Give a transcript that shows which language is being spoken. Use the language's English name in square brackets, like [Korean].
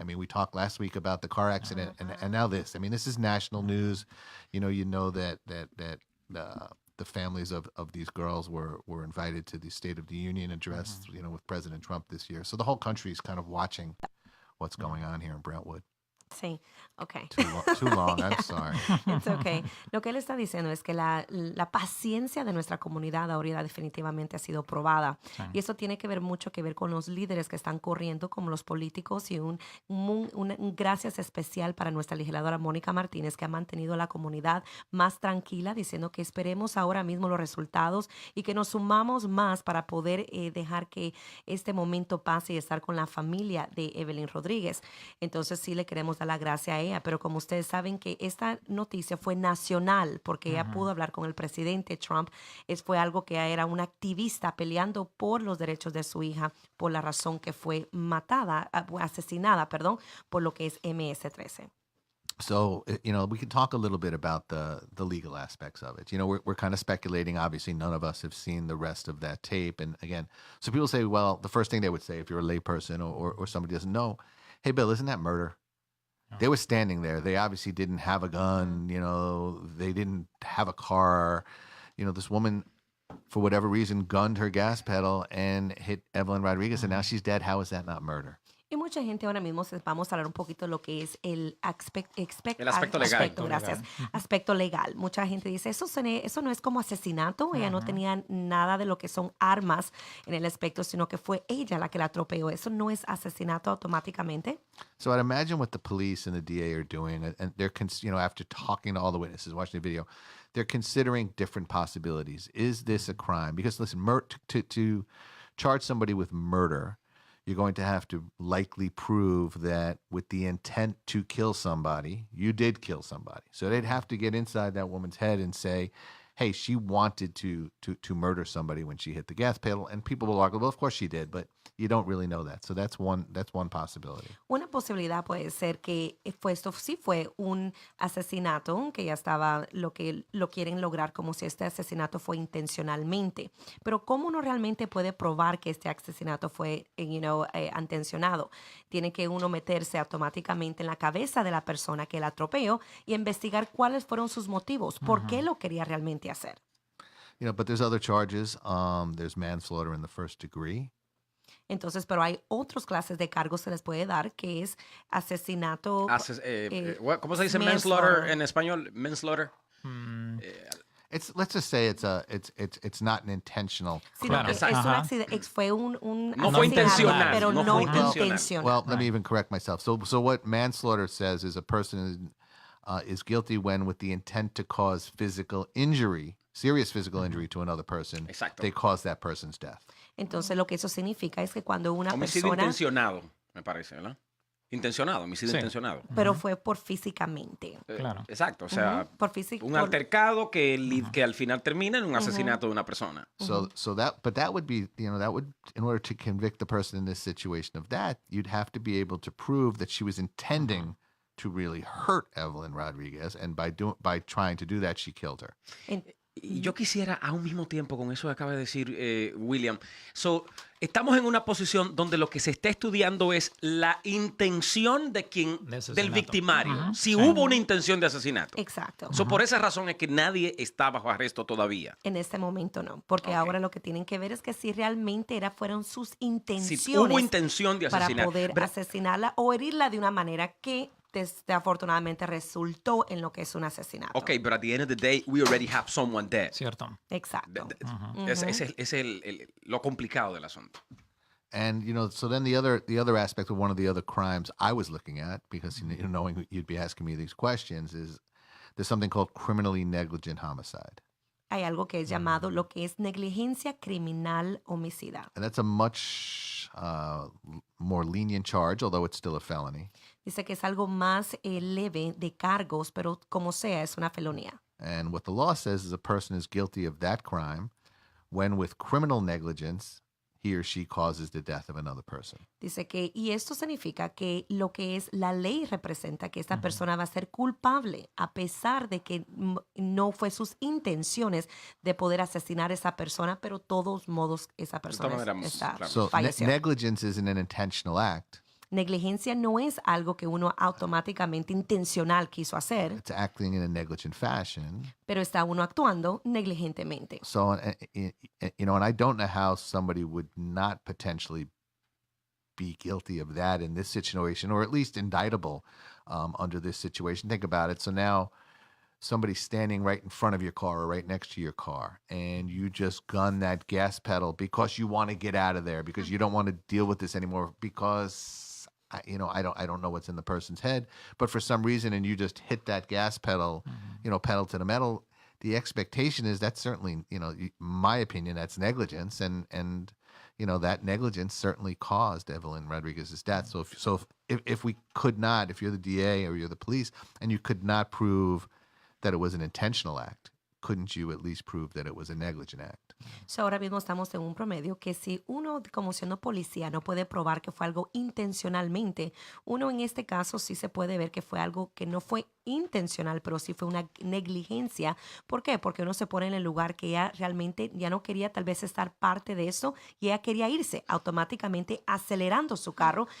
[English] I mean, we talked last week about the car accident and now this. I mean, this is national news. That the families of these girls were invited to the State of the Union address, with President Trump this year. So the whole country is kind of watching what's going on here in Brentwood. [Spanish] Sí, ok. [English] Too long, I'm sorry. It's okay. [Spanish] Lo que él está diciendo es que la paciencia de nuestra comunidad ahorita definitivamente ha sido probada. Sí. Y eso tiene que ver mucho que ver con los líderes que están corriendo, como los políticos, y un gracias especial para nuestra legisladora Mónica Martínez, que ha mantenido a la comunidad más tranquila, diciendo que esperemos ahora mismo los resultados y que nos sumamos más para poder dejar que este momento pase y estar con la familia de Evelyn Rodriguez. Entonces sí le queremos dar la gracia a ella, pero como ustedes saben que esta noticia fue nacional porque ella pudo hablar con el presidente Trump, fue algo que ella era una activista peleando por los derechos de su hija por la razón que fue asesinada, por lo que es MS-13. [English] So, we can talk a little bit about the legal aspects of it. We're kind of speculating. Obviously, none of us have seen the rest of that tape. And again, so people say, well, the first thing they would say if you're a layperson or somebody doesn't know, hey, Bill, isn't that murder? They were standing there. They obviously didn't have a gun. They didn't have a car. This woman, for whatever reason, gunned her gas pedal and hit Evelyn Rodriguez, and now she's dead. How is that not murder? [Spanish] Y mucha gente ahora mismo vamos a hablar un poquito de lo que es el aspecto legal. Gracias. Aspecto legal. Mucha gente dice, eso no es como asesinato. Ella no tenía nada de lo que son armas en el aspecto, sino que fue ella la que la atropelló. Eso no es asesinato automáticamente. [English] So I'd imagine what the police and the DA are doing, and they're, after talking to all the witnesses, watching the video, they're considering different possibilities. Is this a crime? Because listen, to charge somebody with murder, you're going to have to likely prove that with the intent to kill somebody, you did kill somebody. So they'd have to get inside that woman's head and say, hey, she wanted to murder somebody when she hit the gas pedal. And people will argue, well, of course she did, but you don't really know that. So that's one possibility. [Spanish] Una posibilidad puede ser que esto sí fue un asesinato, que ya estaba lo que lo quieren lograr como si este asesinato fue intencionalmente. Pero ¿cómo uno realmente puede probar que este asesinato fue intencionado? Tiene que uno meterse automáticamente en la cabeza de la persona que la atropelló y investigar cuáles fueron sus motivos, por qué lo quería realmente hacer. [English] But there's other charges. There's manslaughter in the first degree. [Spanish] Entonces, pero hay otras clases de cargos que se les puede dar, que es asesinato. ¿Cómo se dice manslaughter en español? [English] Manslaughter. Let's just say it's not an intentional crime. [Spanish] Claro. Es un accidente, fue un no fue intencional, pero no intencional. [English] Well, let me even correct myself. So what manslaughter says is a person is guilty when with the intent to cause physical injury, serious physical injury to another person, [Spanish] Exacto. [English] They cause that person's death. [Spanish] Entonces, lo que eso significa es que cuando una homicidio persona... intencionado, me parece, ¿verdad? Intencionado, homicidio intencionado. Pero fue por físicamente. Claro. Exacto, o sea, un altercado que al final termina en un asesinato de una persona. [English] That would be, that would, in order to convict the person in this situation of that, you'd have to be able to prove that she was intending to really hurt Evelyn Rodriguez, and by trying to do that, she killed her. [Spanish] Y yo quisiera a un mismo tiempo con eso que acaba de decir William. Estamos en una posición donde lo que se está estudiando es la intención del victimario. Si hubo una intención de asesinato. Exacto. Por esa razón es que nadie está bajo arresto todavía. En este momento no, porque ahora lo que tienen que ver es que si realmente fueron sus intenciones. Si hubo intención de asesinar. Para poder asesinarla o herirla de una manera que desafortunadamente resultó en lo que es un asesinato. [English] Okay, but at the end of the day, we already have someone dead. [Spanish] Cierto. Exacto. Es lo complicado del asunto. [English] And, so then the other aspect of one of the other crimes I was looking at, because knowing you'd be asking me these questions, is there's something called criminally negligent homicide. [Spanish] hay algo que es llamado lo que es negligencia criminal homicida. [English] And that's a much more lenient charge, although it's still a felony. [Spanish] Dice que es algo más leve de cargos, pero como sea, es una felonía. [English] And what the law says is a person is guilty of that crime when with criminal negligence he or she causes the death of another person. [Spanish] Dice que, y esto significa que lo que es la ley representa que esta persona va a ser culpable a pesar de que no fue sus intenciones de poder asesinar a esa persona, pero todos modos esa persona está [English] So [Spanish] falleció. [English] negligence isn't an intentional act. [Spanish] Negligencia no es algo que uno automáticamente intencional quiso hacer, [English] It's acting in a negligent fashion. [Spanish] pero está uno actuando negligentemente. [English] So, and I don't know how somebody would not potentially be guilty of that in this situation, or at least indictable under this situation. Think about it. So now somebody's standing right in front of your car or right next to your car, and you just gun that gas pedal because you want to get out of there, because you don't want to deal with this anymore, because I don't know what's in the person's head, but for some reason, and you just hit that gas pedal, pedal to the metal. The expectation is that's certainly, my opinion, that's negligence, and that negligence certainly caused Evelyn Rodriguez's death. So if we could not, if you're the DA or you're the police, and you could not prove that it was an intentional act, couldn't you at least prove that it was a negligent act? [Spanish] So, ahora mismo estamos en un promedio que si uno, como siendo policía, no puede probar que fue algo intencionalmente, uno en este caso sí se puede ver que fue algo que no fue intencional, pero sí fue una negligencia. ¿Por qué? Porque uno se pone en el lugar que ella realmente ya no quería tal vez estar parte de eso y ella quería irse automáticamente acelerando su carro.